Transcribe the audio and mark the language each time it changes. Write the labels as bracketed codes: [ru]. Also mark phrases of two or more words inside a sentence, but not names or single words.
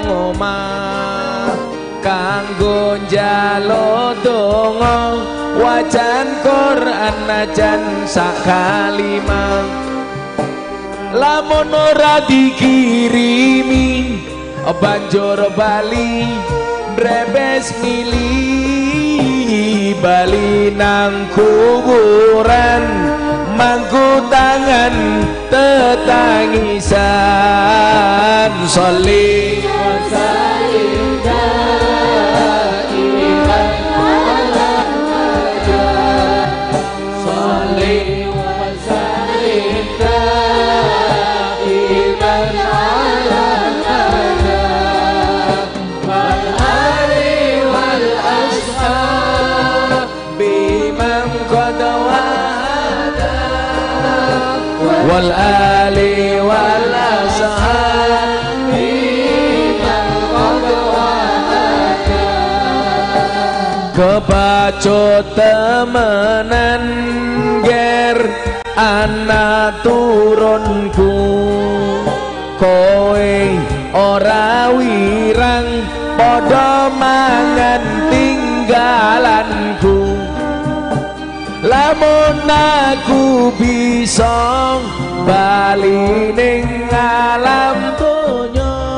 [jv] omah kanggo njalo donga wajan Quran najan sak kalimah lamun ora dikirimi banjur bali brebes milih bali nang kuburan mangku tangan [ar] tetangisan صل وسلم دائما على صل وسلم دائما على والآل والأصحاب من قد والآل والأصحاب من قد وحدا [jv] kebacut temenan ger anak turunku kowe ora wirang padha mangan tinggalanku lamun aku bisa bali ning alam donya